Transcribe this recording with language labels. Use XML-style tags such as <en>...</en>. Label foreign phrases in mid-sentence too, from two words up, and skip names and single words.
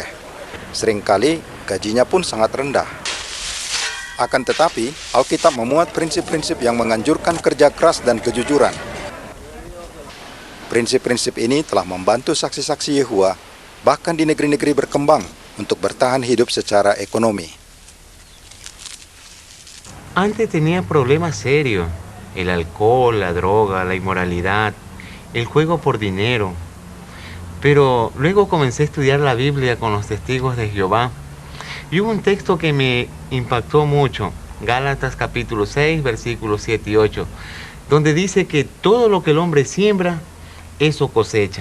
<id>Seringkali gajinya pun sangat rendah. Akan tetapi, Alkitab memuat prinsip-prinsip yang menganjurkan kerja keras dan kejujuran. Prinsip-prinsip ini telah membantu saksi-saksi Yehova, bahkan di negeri-negeri berkembang, untuk bertahan hidup secara ekonomi.</id> <es>Antes tenía problemas serios, el alcohol, la droga, la inmoralidad, el juego por dinero. Pero luego comencé a estudiar la Biblia con los testigos de Jehová. Y hubo un texto que me impactó mucho, Gálatas capítulo 6, versículos 7 y 8, donde dice que todo lo que el hombre siembra, eso cosecha.</es>